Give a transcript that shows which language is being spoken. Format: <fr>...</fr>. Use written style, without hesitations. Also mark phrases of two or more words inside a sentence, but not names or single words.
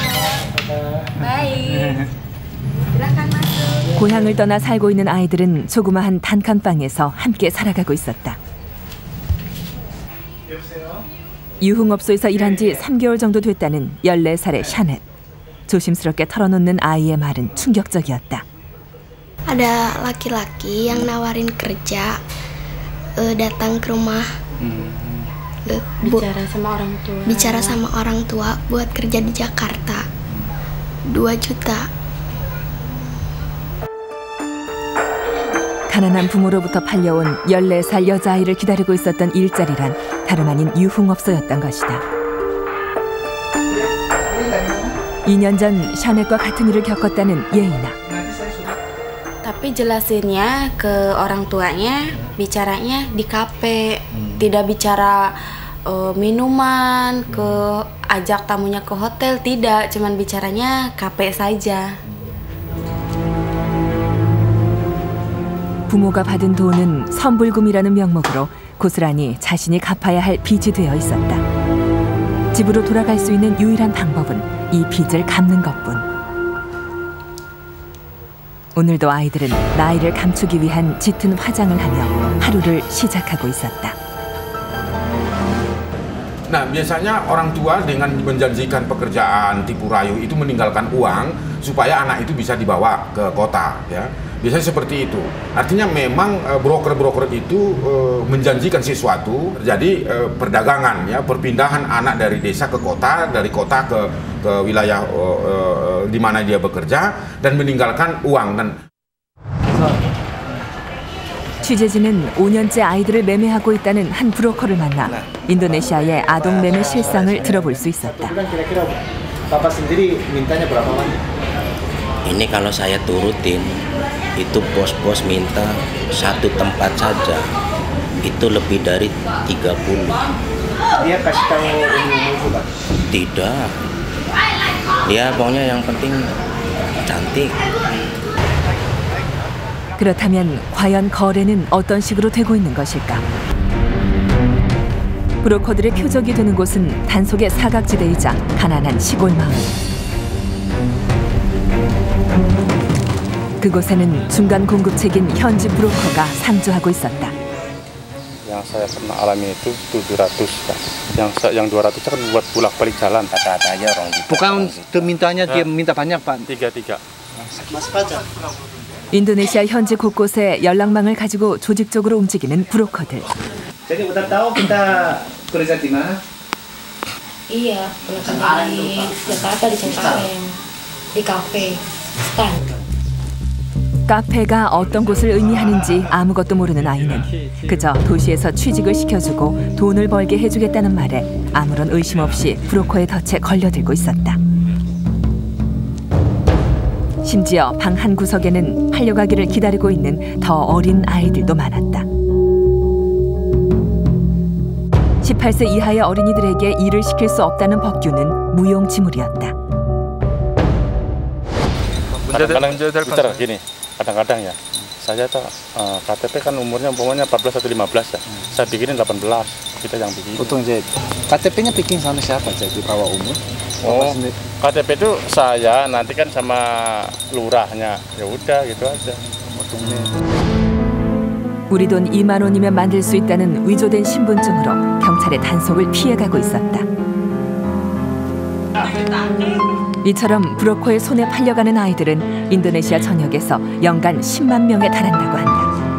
<ko>고향을 떠나 살고 있는 아이들은 조그마한 단칸방에서 함께 살아가고 있었다. 유흥업소에서 일한 지 3개월 정도 됐다는 14살의 샤넷. 조심스럽게 털어놓는 아이의 말은 충격적이었다.</ko> <id>Ada laki-laki yang nawarin kerja, datang ke rumah, bicara sama orang tua buat kerja di Jakarta. 2 juta.</id> <ko>가난한 부모로부터 팔려온 14살 여자아이를 기다리고 있었던 일자리란 다름 아닌 유흥업소였던 것이다. 2년 전 샤넷과 같은 일을 겪었다는 예이나.</ko> <id>Tapi jelasinnya ke orang tuanya, bicaranya di kafe, tidak bicara minuman, ajak tamunya ke hotel, tidak, cuman bicaranya kafe saja.</id> <ko>부모가 받은 돈은 선불금이라는 명목으로 고스란히 자신이 갚아야 할 빚이 되어 있었다. 집으로 돌아갈 수 있는 유일한 방법은 이 빚을 갚는 것뿐. 오늘도 아이들은 나이를 감추기 위한 짙은 화장을 하며 하루를 시작하고 있었다.</ko> <id>Nah, biasanya orang tua dengan menjanjikan pekerjaan tipu rayu itu meninggalkan uang supaya anak itu bisa dibawa ke kota, ya. Biasanya seperti itu. Artinya memang broker-broker itu menjanjikan sesuatu, terjadi perdagangan, ya, perpindahan anak dari desa ke kota, dari kota ke wilayah di mana dia bekerja dan meninggalkan uang. Dan</id> <ko>취재진은 5년째 아이들을 매매하고 있다는 한 브로커를 만나 인도네시아의 아동 매매 실상을 들어볼 수 있었다.</ko> <id>Ini kalau saya turutin, itu bos-bos minta satu tempat saja, itu lebih dari 30. Dia kasih tahu umur juga? Tidak. Dia pokoknya yang penting cantik.</id> <ko>그렇다면 과연 거래는 어떤 식으로 되고 있는 것일까? 브로커들의 표적이 되는 곳은 단속의 사각지대이자 가난한 시골 마을. 그곳에는 중간 공급책인 현지 브로커가 상주하고 있었다.</ko> <id>Yang saya pernah alami itu 700, Pak. Yang 200 kan buat bolak-balik jalan. Kata-kata aja orang gitu. Bukan untuk mintanya dia minta banyak Pak. 3.</id> <ko>인도네시아 현지 곳곳에 연락망을 가지고 조직적으로 움직이는 브로커들.</ko> <id>Jadi udah tahu kita kerja di mana? Iya, pernah di Jakarta di Cengkareng, di kafe, stand.</id> <ko>카페가 어떤 곳을 의미하는지 아무것도 모르는 아이는 그저 도시에서 취직을 시켜주고 돈을 벌게 해주겠다는 말에 아무런 의심 없이 브로커의 덫에 걸려들고 있었다. 심지어 방 한 구석에는 팔려가기를 기다리고 있는 더 어린 아이들도 많았다. 18세 이하의 어린이들에게 일을 시킬 수 없다는 법규는 무용지물이었다.</ko> <id>Kadang-kadang bicara gini, kadang-kadang ya, saya tuh KTP kan umurnya umpamanya 14 atau 15 ya, saya bikinin 18, kita yang bikin.</id> <ko>보통 이제</ko> <id>KTP-nya bikin sama siapa? Jadi bawa umur? Oh, KTP itu saya, nanti kan sama lurahnya, ya udah gitu aja.</id> <ko>우리 돈 2만 원이면 만들 수 있다는 위조된 신분증으로 경찰의 단속을 피해가고 있었다. 이처럼 브로커의 손에 팔려가는 아이들은 인도네시아 전역에서 연간 10만 명에 달한다고 한다.</ko>